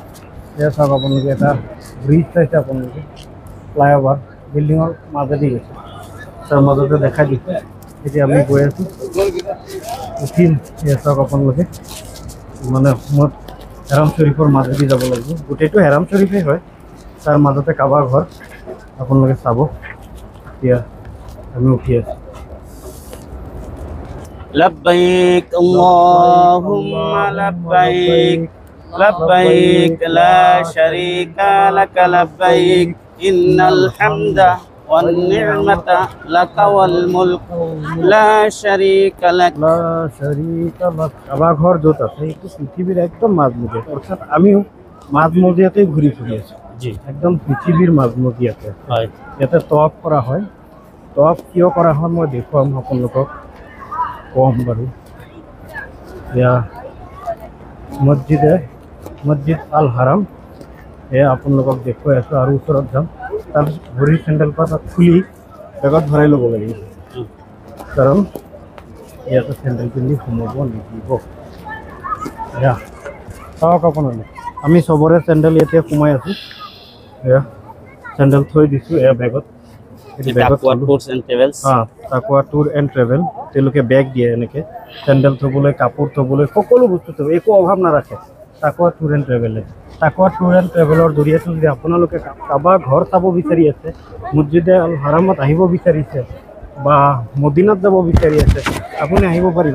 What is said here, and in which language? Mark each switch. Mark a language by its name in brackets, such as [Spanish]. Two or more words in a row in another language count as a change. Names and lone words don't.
[Assamese] এয়া চাওক আপোনালোকে, এটা ব্ৰিজ চাইছে আপোনালোকে, ফ্লাইঅভাৰ বিল্ডিঙৰ মাজেদি গৈছে, তাৰ মাজতে দেখাই দিছে। এতিয়া আমি গৈ আছোঁ, উঠিম। এয়া চাওক আপোনালোকে, মানে মই হেৰাম শ্বৰীফৰ মাজেদি যাব লাগিব। গোটেইটো হেৰাম শ্বৰীফেই হয়, তাৰ মাজতে কাবা ঘৰ আপোনালোকে চাব। এতিয়া আমি উঠি আছোঁ। [Arabic] لبيك اللهم لبيك لبيك لا شريك لك لبيك إن الحمد والنعمة لك والملك لا شريك لك [Assamese] কাবা ঘৰ য'ত আছে এইটো পৃথিৱীৰ একদম মাজমজিয়াত, অৰ্থাৎ আমিও মাজমজিয়াতেই ঘূৰি ফুৰি আছোঁ। জি একদম পৃথিৱীৰ মাজমজিয়াতে হয়। ইয়াতে তৱাফ কৰা হয়। তৱাফ কিয় কৰা হয় মই দেখুৱাম আপোনালোকক, কম বাৰু। এয়া মছজিদ আল হাৰাম, এয়া আপোনালোকক দেখুৱাই আছোঁ। আৰু ওচৰত যাম, তাৰপিছত ভৰিৰ চেণ্ডেলপাত তাত খুলি বেগত ভৰাই ল'ব লাগিব, কাৰণ ইয়াতে চেণ্ডেল পিন্ধি সোমাব নিদিব। এয়া চাওক আপোনালোকে, আমি চবৰে চেণ্ডেল ইয়াতে সোমাই আছোঁ। এয়া চেণ্ডেল থৈ দিছোঁ এয়া বেগত। তাকওয়া টুরস এন্ড ট্রাভেলস। তাকোৱা টুৰ এণ্ড ট্ৰেভেল, তেওঁলোকে বেগ দিয়ে এনেকৈ, চেণ্ডেল থ'বলৈ, কাপোৰ থ'বলৈ, সকলো বস্তু থ'ব, একো অভাৱ নাৰাখে তাকোৱা টুৰ এণ্ড ট্ৰেভেলে। তাকোৱা টুৰ এণ্ড ট্ৰেভেলৰ জৰিয়তে যদি আপোনালোকে কাবা ঘৰ চাব বিচাৰি আছে, মছজিদে আল হাৰামত আহিব বিচাৰিছে, বা মদিনাত যাব বিচাৰি আছে, আপুনি আহিব পাৰিব।